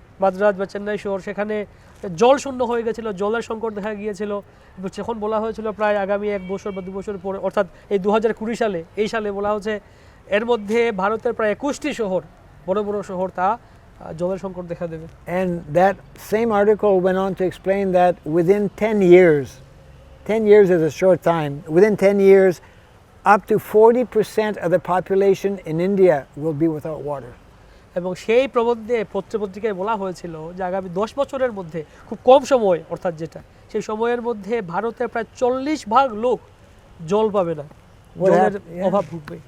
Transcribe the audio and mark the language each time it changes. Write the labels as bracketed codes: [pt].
[bn] মাদ্রাজ বা চেন্নাই শহর, সেখানে জল শূন্য হয়ে গেছিল, জলের সংকট দেখা গিয়েছিল। যখন বলা হয়েছিল প্রায় আগামী 1 বছর বা 2 বছর পরে, অর্থাৎ এই 2020 সালে, এই সালে বলা হচ্ছে এর মধ্যে ভারতের প্রায় 21টি শহর, বড় বড় শহর, তা জলের সংকট দেখা দেবে। [en] And that same article went on to explain that within 10 years, 10 years is a short time, within 10 years, up to 40% of the population in India will be without water. [bn] এবং সেই প্রবন্ধে পত্রিকায় বলা হয়েছিল যে আগামী 10 বছরের মধ্যে, খুব কম সময় অর্থাৎ যেটা, সেই সময়ের মধ্যে ভারতের প্রায় 40% লোক জল পাবে না, জলের অভাব ভুগবে।